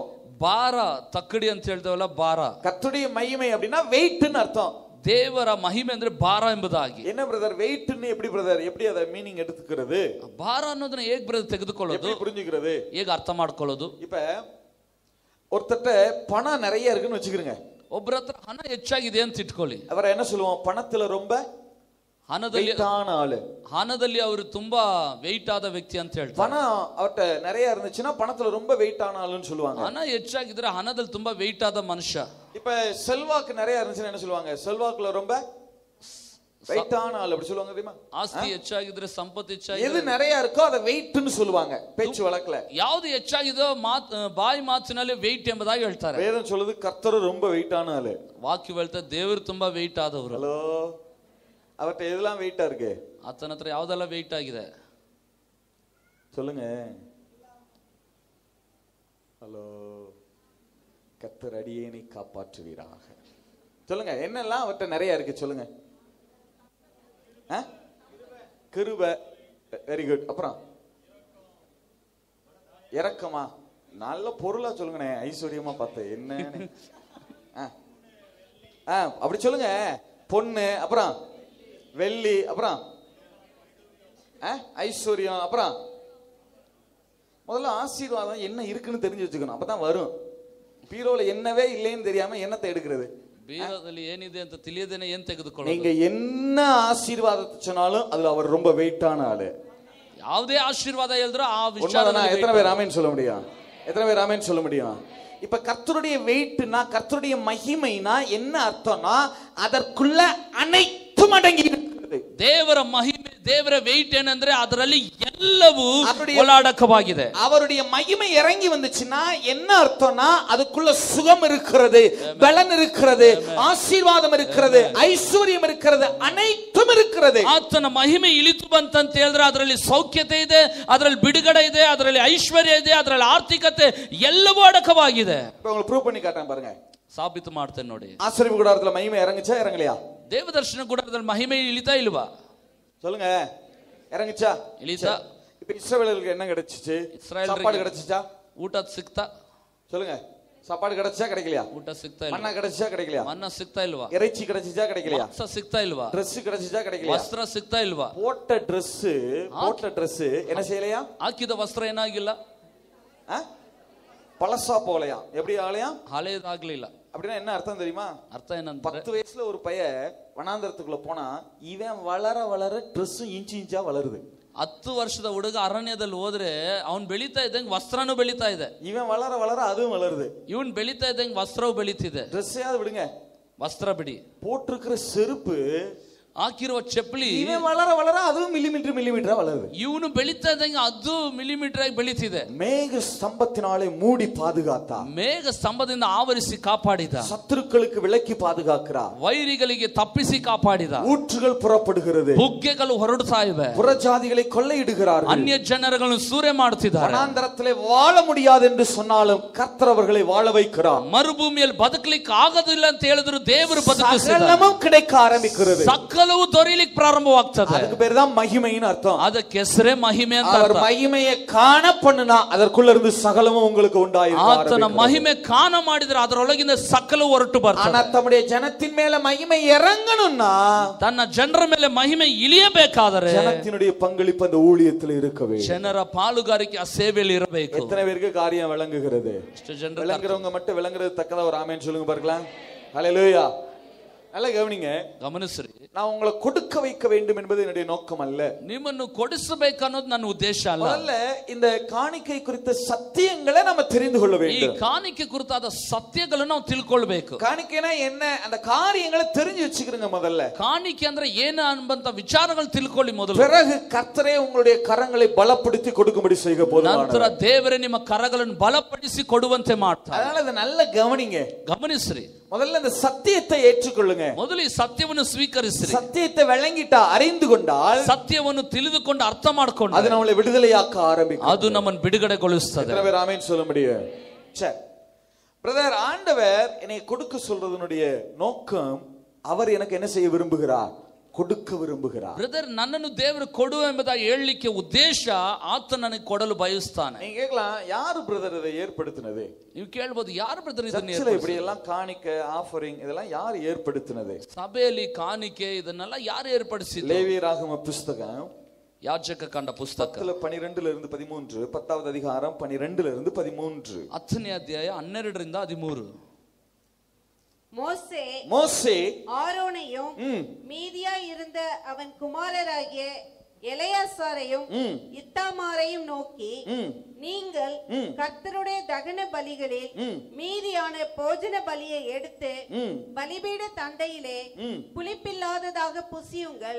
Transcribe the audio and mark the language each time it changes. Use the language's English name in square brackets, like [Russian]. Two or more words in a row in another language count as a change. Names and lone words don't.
[Kannada] ಭಾರ ತಕ್ಕಡಿ ಅಂತ ಹೇಳ್ತೇವಲ್ಲ, ಭಾರ. [Tamil] கர்த்தருடைய மகிமை அப்படின்னா வெயிட்னு அர்த்தம். [Kannada] ದೇವರ ಮಹಿಮೆ ಅಂದ್ರೆ ಭಾರ ಎಂಬುದಾಗಿ. [Tamil] என்ன பிரதர் வெயிட்னு எப்படி பிரதர், எப்படி ಅದ மீனிங் எடுத்துக்கிறது? [Kannada] ಭಾರ ಅನ್ನೋದನ್ನ ಹೇಗೆ ಬ್ರದರ್ ತೆಗೆದುಕೊಳ್ಳೋದು, [Tamil] எப்படி புரிஞ்சுக்கிறது, [Kannada] ಹೇಗೆ ಅರ್ಥ ಮಾಡ್ಕೊಳ್ಳೋದು? [Tamil] இப்ப ஒருத்தட்ட பணம் நிறைய இருக்குன்னு வச்சுக்கிறீங்க. [Kannada] ಒಬ್ಬರ ಹತ್ರ ಹಣ ಹೆಚ್ಚಾಗಿದೆ ಅಂತ ಇಟ್ಕೊಳ್ಳಿ. [Tamil] அவரை என்ன சொல்லுவோம், பணத்துல ரொம்ப [Kannada] ಹಣದಲ್ಲಿ ಅವರು ತುಂಬಾ ವೆಯ್ಟ್ ಆದ ವ್ಯಕ್ತಿ ಅಂತ ಹೇಳ್ತಾರೆ. [Tamil] பணம் அவர்ட்ட நிறைய இருந்துச்சுன்னா பணத்துல ரொம்ப வெயிட் ஆன ஆளுன்னு சொல்லுவாங்க. [Kannada] ಹಣ ಹೆಚ್ಚಾಗಿದ್ರೆ ಹಣದಲ್ಲಿ ತುಂಬಾ ವೆಯ್ಟ್ ಆದ ಮನುಷ್ಯ. [Tamil] இப்ப செல்வாக்கு நிறைய இருந்துச்சுன்னா என்ன சொல்லுவாங்க, செல்வாக்குல ரொம்ப வெயிட் ஆன ஆளு அப்படி சொல்லுவாங்க தெரியுமா? [Kannada] ಆಸ್ತಿ ಹೆಚ್ಚಾಗಿದ್ರೆ, ಸಂಪತ್ತು ಹೆಚ್ಚಾಗಿದ್ರೆ, [Tamil] எது நிறைய இருக்கோ அதை வெயிட்னு சொல்லுவாங்க பேச்சு வழக்குல. [Kannada] ಯಾವುದು ಹೆಚ್ಚಾಗಿದೋ ಬಾಯಿ ಮಾತಿನಲ್ಲಿ ವೆಯ್ಟ್ ಎಂಬುದಾಗಿ ಹೇಳ್ತಾರೆ. [Tamil] வேதம் சொல்லுது கர்த்தர் ரொம்ப வெயிட் ஆன ஆளு. [Kannada] ವಾಕ್ಯ ಹೇಳ್ತಾರೆ ದೇವರು ತುಂಬಾ ವೆಯ್ಟ್ ಆದವರು. [Tamil] ஹலோ, அவர்ட்ட எதெல்லாம் வெயிட்டா இருக்கு? [Kannada] ಆತನ ಹತ್ರ ಯಾವ್ದೆಲ್ಲ ವೆಯ್ಟ್ ಆಗಿದೆ [Tamil] சொல்லுங்க. ஹலோ, கர்த்தர் அடியேனை காப்பாற்றுவீராக. சொல்லுங்க, என்னெல்லாம் அவர்ட்ட நிறைய இருக்கு சொல்லுங்க. கிருபை, வெரி குட். அப்புறம் இரக்கமா, நல்ல பொருளா சொல்லுங்கண்ணே, ஐஸ்வர்யமா பார்த்த என்ன அப்படி சொல்லுங்க. பொண்ணு, அப்புறம் வெள்ளி, அப்புறம் ஐஸ்வர்யம், அப்புறம் முதல்ல ஆசீர்வாதம் என்ன இருக்குன்னு தெரிஞ்சு வச்சுக்கணும், அப்பதான் வரும். பீரோல என்னவே இல்லைன்னு தெரியாம என்னத்தை எடுக்கிறது? [Kannada] பீரோದಲ್ಲಿ ಏನಿದೆ ಅಂತ ತಿಳಿಯದೇನೆ ಏನು ತೆಗೆದುಕೊಳ್ಳೋದು? [Tamil] நீங்க என்ன ஆசீர்வாதத்தை சொன்னாலும் அதுல அவர் ரொம்ப வெயிட்டான ஆளு. [Kannada] ಯಾವುದೇ ಆಶೀರ್ವಾದ ಹೇಳಿದ್ರು ಆ ವಿಚಾರದಲ್ಲಿ [Tamil] எத்தனை பேர் ஆமென் சொல்ல முடியும்? எத்தனை பேர் ஆமென் சொல்ல முடியும்? இப்ப கர்த்தருடைய வெயிட்னா, கர்த்தருடைய மகிமைனா என்ன அர்த்தம்னா, அதற்குள்ள அனைத்தும் அடங்கி இருக்கிறது. [Kannada] ದೇವರ ಮಹಿಮೆ, ದೇವರ ವೆಯ್ಟ್ ಏನಂದ್ರೆ ಅದರಲ್ಲಿ ಎಲ್ಲವೂ ಒಳಾಡಕವಾಗಿದೆ. [Tamil] அவருடைய மகிமை இறங்கி வந்துச்சுன்னா என்ன அர்த்தம்னா, அதுக்குள்ள சுகம் இருக்கிறது, பலன் இருக்கிறது, ஆசீர்வாதம் இருக்கிறது, ஐஸ்வர்யம் இருக்கிறது, அனைத்தும் இருக்கிறது. [Kannada] ಆತನ ಮಹಿಮೆ ಇಳಿತು ಬಂತಂತ ಹೇಳಿದ್ರೆ ಅದರಲ್ಲಿ ಸೌಖ್ಯತೆ ಇದೆ, ಅದರಲ್ಲಿ ಬಿಡುಗಡೆ ಇದೆ, ಅದರಲ್ಲಿ ಐಶ್ವರ್ಯ ಇದೆ, ಅದರಲ್ಲಿ ಆರ್ಥಿಕತೆ ಎಲ್ಲವೂ ಅಡಕವಾಗಿದೆ. [Tamil] இப்ப உங்களுக்கு ப்ரூவ் பண்ணி காட்டுறேன் பாருங்க, [Kannada] ಸಾಬೀತು ಮಾಡ್ತೇನೆ ನೋಡಿ. [Tamil] ஆசீர்வாத கூடாரத்துல மகிமை இறங்குச்சா இறங்கலையா? [Kannada] ದೇವದರ್ಶನ ಗುಡಾರದಲ್ಲಿ ಮಹಿಮೆ ಇಳಿತಾ ಇಲ್ವಾ? [Tamil] சொல்லுங்க, இறங்குச்சா? [Kannada] ಇಳಿತಾ. [Tamil] இப்ப இஸ்ரவேலருக்கு என்ன கிடைச்சிச்சு? சாப்பாடு கிடைச்சிச்சா? [Kannada] ಊಟ ಸಿಕ್ತಾ? [Tamil] சொல்லுங்க, சாப்பாடு கிடைச்சா கிடைக்கலையா? [Kannada] ಊಟ ಸಿಕ್ತಾ ಇಲ್ಲ. [Tamil] மன்னா கிடைச்சா கிடைக்கலையா? [Kannada] ಮನ್ನ ಸಿಕ್ತಾ ಇಲ್ವಾ? [Tamil] இறைச்சி கிடைச்சிச்சா கிடைக்கலையா? [Kannada] ಮಾಂಸ ಸಿಕ್ತಾ ಇಲ್ವಾ? [Tamil] Dress கிடைச்சிச்சா கிடைக்கலையா? [Kannada] ವಸ್ತ್ರ ಸಿಕ್ತಾ ಇಲ್ವಾ? [Tamil] போட்ட Dress என்ன செய்யலையா? [Kannada] ಹಾಕಿದ ವಸ್ತ್ರ ಏನಾಗಿಲ್ಲ, [Tamil] பழசா போகலையா? எப்படி ஆகலையா? [Kannada] ಹಳೆಯದಾಗ್ಲಿಲ್ಲ. [Tamil] அப்படின்னா என்ன அர்த்தம் தெரியுமா? [Kannada] ಅರ್ಥ ಏನಂತ, [Tamil] 10 வயசுல ஒரு பையன் வனாந்தரத்துக்குள்ள போனா இவன் வளர வளர Dress இன்ச்சு இன்ச்சா வளருது. [Kannada] 10 ವರ್ಷದ ಹುಡುಗ ಅರಣ್ಯದಲ್ಲಿ ಹೋದ್ರೆ ಅವನ್ ಬೆಳೀತಾ ಇದ್ದಂಗೆ ವಸ್ತ್ರನೂ ಬೆಳೀತಾ ಇದೆ. [Tamil] இவன் வளர வளர அதுவும் வளருது. [Kannada] ಇವನ್ ಬೆಳೀತಾ ಇದ್ದಂಗೆ ವಸ್ತ್ರವು ಬೆಳೀತಿದೆ. [Tamil] ட்ரெஸ்ஸையாவது விடுங்க, [Kannada] ವಸ್ತ್ರ ಬಿಡಿ, [Tamil] போட்டிருக்கிற செருப்பு, [Kannada] ಹಾಕಿರುವ ಚಪ್ಪಲಿ, [Tamil] இவன் வளர வளர அதுவும் மில்லிமீட்டரா வளருது. [Kannada] ಇವನು ಬೆಳೀತಾ ಇದ್ದಂಗೆ ಅದು ಮಿಲಿಮೀಟರ್ ಆಗಿ ಬೆಳೀತಿದೆ. [Tamil] மேக ஸ்தம்பத்தினாலே மூடி பாதுகாத்தா, [Kannada] ಮೇಘ ಸ್ತಂಭದಿಂದ ಆವರಿಸಿ ಕಾಪಾಡಿದ, [Tamil] சத்துருக்களுக்கு விலக்கி பாதுகாக்கிறா, [Kannada] ವೈರಿಗಳಿಗೆ ತಪ್ಪಿಸಿ ಕಾಪಾಡಿದ, [Tamil] ஊற்றுகள் புறப்படுகிறது, [Kannada] ಬುಗ್ಗೆಗಳು ಹೊರಡ್ತಾ ಇವೆ, [Tamil] புறஜாதிகளை கொள்ளையிடுகிறார்கள், [Kannada] ಅನ್ಯ ಜನರನ್ನು ಸೂರೆ ಮಾಡುತ್ತಿದ್ದಾರೆ. [Tamil] வனாந்தரத்திலே வாழ முடியாது என்று சொன்னாலும் கர்த்தர் அவர்களை வாழ வைக்கிறார். [Kannada] ಮರುಭೂಮಿಯಲ್ಲಿ ಬದುಕಲಿಕ್ಕೆ ಆಗೋದಿಲ್ಲ ಅಂತ ಹೇಳಿದ್ರು ದೇವರು ಬದುಕಿಸಿದ್ದಾರೆ. [Tamil] சகலமும் கிடைக்க ಆರಂಭಿக்கிறது, [Kannada] ಸಕಲವು ದೊರೆಯಲಿಕ್ಕೆ ಪ್ರಾರಂಭವಾಗ್ತದೆ. [Tamil] அதுக்கு பேர் தான் மகிமையின் அர்த்தம். [Kannada] ಅದಕ್ಕೆ ಹೆಸರೇ ಮಹಿಮೆ ಅಂತ. [Tamil] அவர் மகிமையை காண பண்ணுனா அதற்குள்ள இருந்து சகலமும் உங்களுக்கு உண்டாயிருக்கும். [Kannada] ಆತನ ಮಹಿಮೆ ಕಾಣ ಮಾಡಿದ್ರೆ ಅದರೊಳಗಿಂದ ಸಕಲವು ಹೊರಟು ಬರ್ತದೆ. [Tamil] ஆனா தம்முடைய ஜனத்தின் மேல மகிமை இறங்கணும்னா, [Kannada] ತನ್ನ ಜನರ ಮೇಲೆ ಮಹಿಮೆ ಇಳಿಯಬೇಕಾದರೆ [Tamil] ஜனத்தினுடைய பங்களிப்பு அந்த ஊழியத்தில் இருக்கவே, [Kannada] ಜನರ ಪಾಲುಗಾರಿಕೆ ಆ ಸೇವೆಯಲ್ಲಿ ಇರಬೇಕು. [Tamil] எத்தனை பேருக்கு காரியம் விளங்குகிறது? [Kannada] ಇಷ್ಟು ಜನರು [Tamil] விளங்குறவங்க மட்டும் விளங்குறது தக்கதா ஒரு ஆமென் சொல்லுங்க பார்க்கலாம். ஹல்லேலூயா. நல்லா கவனிங்க, [Kannada] ಗಮನಿಸ್ರಿ. [Tamil] நான் உங்களை கொடுக்க வைக்க வேண்டும் என்பது என்னுடைய நோக்கம் அல்ல. [Kannada] ನಿಮ್ಮನ್ನು ಕೊಡಿಸಬೇಕು ಅನ್ನೋದು ನನ್ನ ಉದ್ದೇಶ ಅಲ್ಲ. [Tamil] முதல்ல இந்த காணிக்கை குறித்த சத்தியங்களை நம்ம தெரிந்து கொள்ள [Kannada] ಈ [Tamil] வேண்டும். [Kannada] ಕಾಣಿಕೆ ಕುರಿತಾದ ಸತ್ಯಗಳನ್ನು ನಾವು ತಿಳ್ಕೊಳ್ಬೇಕು. [Tamil] காணிக்கைனா என்ன, அந்த காரியங்களை தெரிஞ்சு வச்சுக்கிறீங்க முதல்ல. [Kannada] ಕಾಣಿಕೆ ಅಂದ್ರೆ ಏನು ಅನ್ನುವಂತ ವಿಚಾರಗಳು ತಿಳ್ಕೊಳ್ಳಿ ಮೊದಲು. [Tamil] பிறகு கர்த்தரே உங்களுடைய கரங்களை பலப்படுத்தி கொடுக்கும்படி செய்ய போதுமானவர். [Kannada] ನಂತರ ದೇವರೇ ನಿಮ್ಮ ಕರಗಳನ್ನು ಬಲಪಡಿಸಿ ಕೊಡುವಂತೆ ಮಾಡ್ತಾರೆ. [Tamil] அதனால இத நல்ல கவனிங்க, [Kannada] ಗಮನಿಸ್ರಿ. [Tamil] முதல்ல இந்த சத்தியத்தை ஏற்றுக்கொள்ளுங்க. [Kannada] ಮೊದಲು ಈ ಸತ್ಯವನ್ನು ಸ್ವೀಕರಿಸ್ರಿ. [Tamil] சத்தியத்தை விளங்கிட்டா, அறிந்து கொண்டால், [Kannada] ಸತ್ಯವನ್ನು ತಿಳಿದುಕೊಂಡು ಅರ್ಥ ಮಾಡಿಕೊಂಡು [Tamil] அது நம்மளை விடுதலையாக்க ஆரம்பிக்கும். [Kannada] ಅದು ನಮ್ಮನ್ನು ಬಿಡುಗಡೆಗೊಳಿಸುತ್ತದೆ. [Tamil] எத்தனை பேர் ஆமென் சொல்ல முடியும்? சரி பிரதர், ஆண்டவர் என்னை கொடுக்க சொல்றதனுடைய நோக்கம், அவர் எனக்கு என்ன செய்ய விரும்புகிறார்? கொடுக்க விரும்புகிறார். [Kannada] ಬ್ರದರ್, ನನ್ನನ್ನು ದೇವರು ಕೊಡು ಎಂಬುದಾಗಿ ಹೇಳಲಿಕ್ಕೆ ಉದ್ದೇಶ ಆತ ನನಗೆ ಕೊಡಲು ಬಯಸ್ತಾನೆ. [Tamil] நீங்க கேட்கலாம், யாரு பிரதர் இதை ஏற்படுத்தினது? [Kannada] ನೀವು ಕೇಳಬಹುದು, ಯಾರು ಬ್ರದರ್ ಇದನ್ನ [Tamil] இப்படி எல்லாம் காணிக்கை, ஆஃபரிங் இதெல்லாம் யார் ஏற்படுத்தினது? [Kannada] ಸಭೆಯಲ್ಲಿ ಕಾಣಿಕೆ ಇದನ್ನೆಲ್ಲ ಯಾರು ಏರ್ಪಡಿಸಿದ್ರು? [Tamil] லேவியராகம புஸ்தகம் [Kannada] ಯಾಜಕ ಕಾಂಡ ಪುಸ್ತಕ 12 13, [Tamil] 10வது அதிகாரம் 12 13, [Kannada] 10ನೇ ಅಧ್ಯಾಯ 12 13. [Tamil] மோசே ஆரோனையும் மீதியாய் இருந்த அவன் குமாரராகிய எலெயாசாரையும் இத்தாமாரையும் நோக்கி, நீங்கள் கர்த்தருடைய தகன பலிகளில் மீதியான போஜன பலியை எடுத்து பலிபீட தண்டையிலே புளிப்பில்லாததாக புசியுங்கள்.